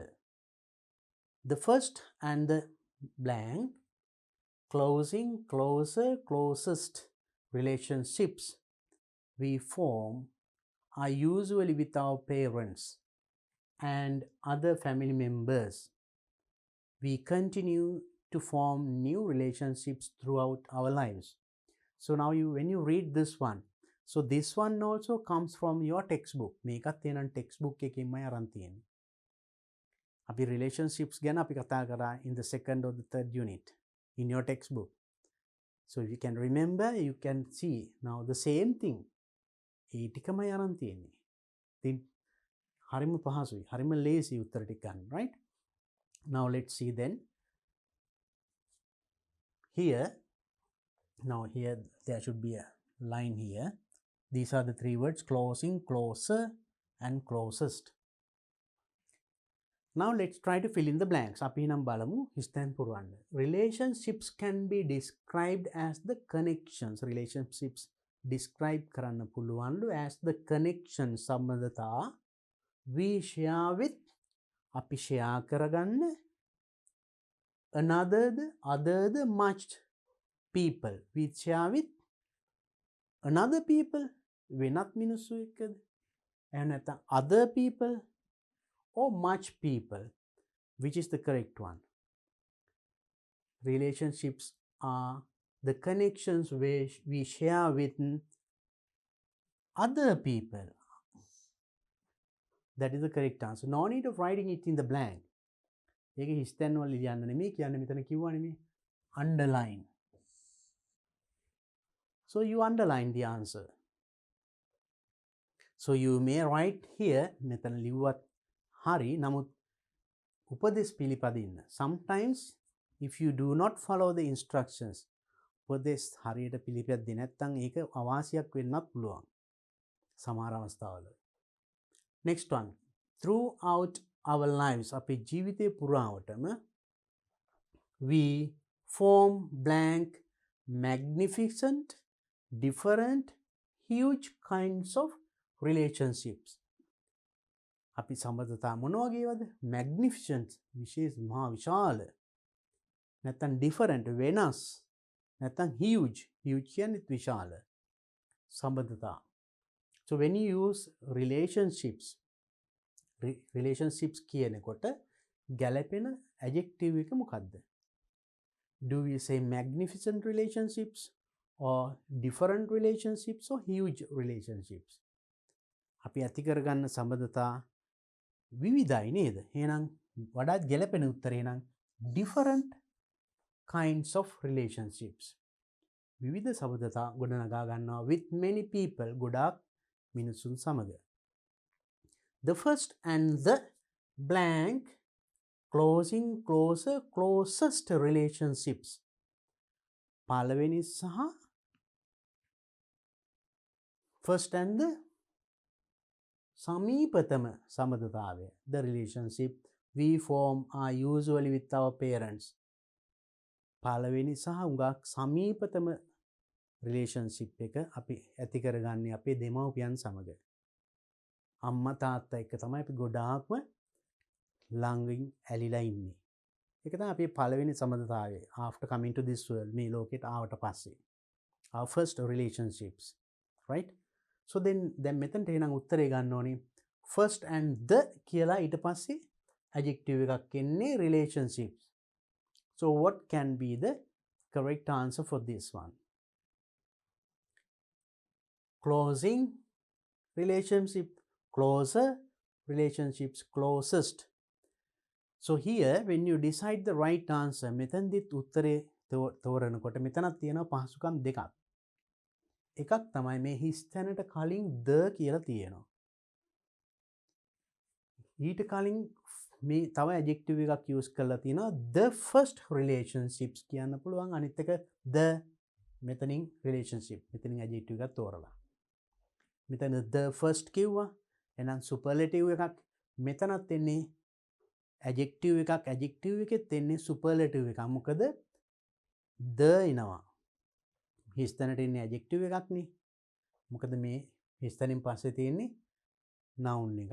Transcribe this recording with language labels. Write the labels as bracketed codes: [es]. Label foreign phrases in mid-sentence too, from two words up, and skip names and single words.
[en] The first and the blank, closest relationships we form are usually with our parents and other family members. We continue to form new relationships throughout our lives. So now when you read this one, So this one also comes from your textbook. [si] මේකත් එහෙනම් textbook එකකින්මයි අරන් තියෙන්නේ. අපි relationships ගැන අපි කතා කරා [en] in the second or the third unit in your textbook. So if you can remember, you can see now the same thing. [si] ඒ ටිකමයි අරන් තියෙන්නේ. ඉතින් හරිම පහසුයි. හරිම ලේසි උත්තර ටික ගන්න, [en] right? Now let's see then. Here, now here there should be a line here. These are the three words: closing, closer, and closest. Now let's try to fill in the blanks. [si] අපි නම් බලමු හිස්තැන් පුරවන්න. [en] Relationships can be described as the connections. Relationships describe [si] කරන්න පුළුවන්ලු [en] as the connections, සම්බන්ධතා we share with, [si] අපි share කරගන්න, [en] another, other, much people. We share with another people, [si] වෙනත් මිනිස්සු එක්කද, එහෙම නැත්නම් [en] other people or much people. Which is the correct one? Relationships are the connections we share with other people. That is the correct answer. No need of writing it in the blank. [si] ඒක හිස්තැන් වල ලියන්න නෙමෙයි කියන්නේ, මෙතන කිව්වා නෙමෙයි. [en] Underline. So you underline the answer. So you may write here, [si] මෙතන ලිව්වත් හරි, නමුත් උපදෙස් පිළිපදින්න. [en] Sometimes if you do not follow the instructions, [si] උපදෙස් හරියට පිළිපැද්දේ නැත්නම් ඒක අවාසියක් වෙන්නත් පුළුවන් සමහර අවස්ථාවල. [en] Next one. Throughout our lives, [si] අපේ ජීවිතේ පුරාවටම [en] we form blank magnificent, different, huge kinds of relationships. [si] අපි සම්බන්ධතා මොන වගේවද? magnificent, විශේෂ, මහා විශාල. නැත්නම් different, වෙනස්. නැත්නම් [en] huge, huge [si] කියන්නේ විශාල සම්බන්ධතා. [en] So when you use relationships, relationships [si] කියනකොට ගැලපෙන [en] adjective එක මොකක්ද? Do we say magnificent relationships or different relationships or huge relationships? [si] අපි ඇති කරගන්න සම්බන්ධතා විවිධයි නේද? එහෙනම් වඩාත් ගැලපෙන උත්තරේ නම් [en] different kinds of relationships. [si] විවිධ සම්බන්ධතා ගොඩනගා ගන්නවා [en] with many people, [si] ගොඩාක් මිනිසුන් සමග. [en] The first and the blank, closing, closer, closest relationships. [si] පළවෙනි සහ [en] first and the [si] සමීපතම සම්බන්ධතාවය. [en] The relationship we form are usually with our parents. [si] පළවෙනි සහ උඟක් සමීපතම relationship එක අපි ඇති කරගන්නේ අපේ දෙමව්පියන් සමග. අම්මා තාත්තා එක්ක තමයි අපි ගොඩාක්ම ළඟින් ඇලිලා ඉන්නේ. ඒක තමයි අපේ පළවෙනි සම්බන්ධතාවය [en] after coming to this world, [si] මේ ලෝකෙට ආවට පස්සේ. [en] Our first relationships, right? So then [si] මෙතනට එහෙනම් උත්තරේ ගන්න ඕනේ [en] first and the [si] කියලා, ඊට පස්සේ adjective එකක් එන්නේ relationships. [en] So what can be the correct answer for this one? Closing relationship, closer relationships, closest. So here when you decide the right answer, [si] මෙතනදිත් උත්තරේ තෝරනකොට මෙතනක් තියෙනවා පහසුකම් දෙකක්. එකක් තමයි මේ හිස්තැනට කලින් the කියලා තියෙනවා. ඊට කලින් මේ තව adjective එකක් use කරලා තියෙනවා [en] the first relationships [si] කියන්න පුළුවන්. අනිත් එක the, මෙතනින් relationship, මෙතනින් adjective එකක් තෝරලා. මෙතන [en] the first [si] කිව්වා. එහෙනම් superlative එකක්. මෙතනත් එන්නේ adjective එකක්. adjective එකෙත් එන්නේ superlative එකක්. මොකද the එනවා. හිස්තැනට එන්නේ adjective එකක් නේ. මොකද මේ හිස්තැනින් පස්සේ තියෙන්නේ noun එකක්.